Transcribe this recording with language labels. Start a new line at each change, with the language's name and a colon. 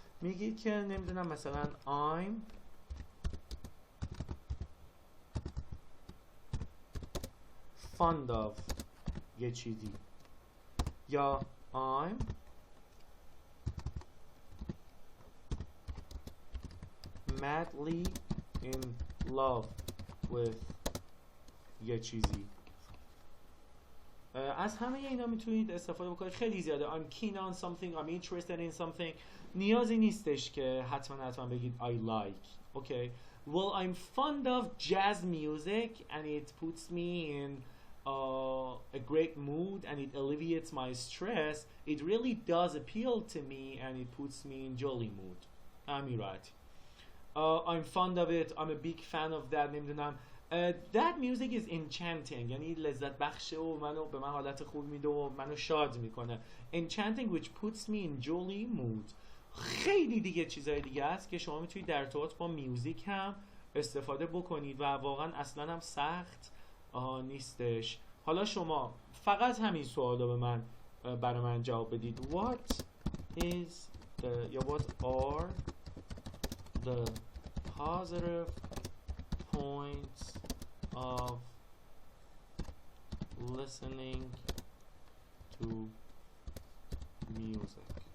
Persian: میگید که نمیدونم مثلا
English: I'm fond of
Persian: یه چیزی، یا
English: I'm madly in love with
Persian: یه چیزی. از همه اینا میتونید استفاده بکنید، خیلی زیاده.
English: I'm keen on something, I'm interested in something.
Persian: نیازی نیستش که حتما بگید
English: I like. Okay. Well, I'm fond of jazz music and it puts me in a great mood and it alleviates my stress. It really does appeal to me and it puts me in jolly mood. I'm right. I'm fond of it. I'm a big fan of that.
Persian: نمیدونم
English: that music is enchanting
Persian: یعنی لذت بخشه و به من حالت خوب میده و منو شاد میکنه.
English: enchanting which puts me in jolly mood.
Persian: خیلی دیگه چیزای دیگه هست که شما میتونید در ارتباط با میوزیک هم استفاده بکنید و واقعا اصلا هم سخت نیستش. حالا شما فقط همین سوالو به من برای من جواب بدید.
English: What is the یا what are the positive points of listening to music?